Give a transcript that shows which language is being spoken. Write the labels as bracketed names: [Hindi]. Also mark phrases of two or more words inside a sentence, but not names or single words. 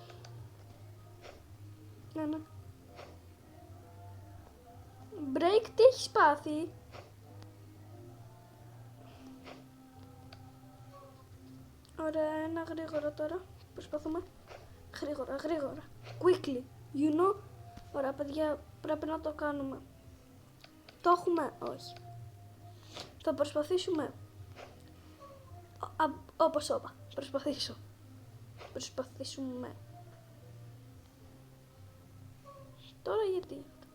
[Greek] Ναι. Break, τι έχεις πάθει? Ωραία, ένα γρήγορα τώρα. Προσπαθούμε. Γρήγορα. [English] Quickly, you know. [Greek] Ωραία, παιδιά, πρέπει να το κάνουμε. Το έχουμε? Όχι. Θα προσπαθήσουμε. Όπως όπα. Προσπαθήσουμε. Τώρα γιατί?